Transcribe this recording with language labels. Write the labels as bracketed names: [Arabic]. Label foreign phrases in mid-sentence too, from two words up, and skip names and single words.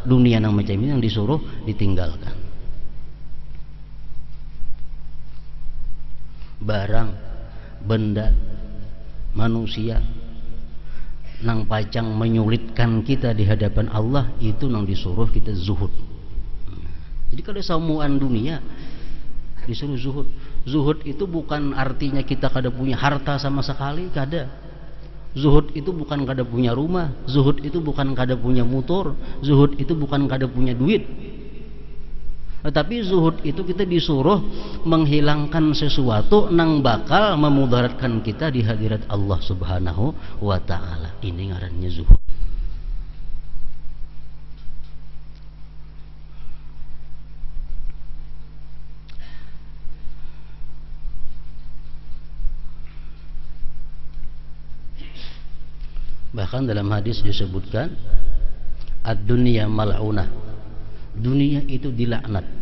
[Banjar] Dunia nang macam ini yang disuruh ditinggalkan. Barang, benda, manusia nang pacang menyulitkan kita di hadapan Allah itu nang disuruh kita zuhud. Jadi kalau samuan dunia disuruh zuhud. Zuhud itu bukan artinya kita kada punya harta sama sekali, kada. Zuhud itu bukan kada punya rumah, zuhud itu bukan kada punya motor, zuhud itu bukan kada punya duit. Tetapi zuhud itu kita disuruh menghilangkan sesuatu nang bakal memudaratkan kita di hadirat Allah [Arabic] Subhanahu wa taala. [Banjar] Ini ngarannya zuhud. [Indonesian] Bahkan dalam hadis disebutkan [Arabic] ad-dunya mal'unah, [Indonesian] dunia itu dilaknat.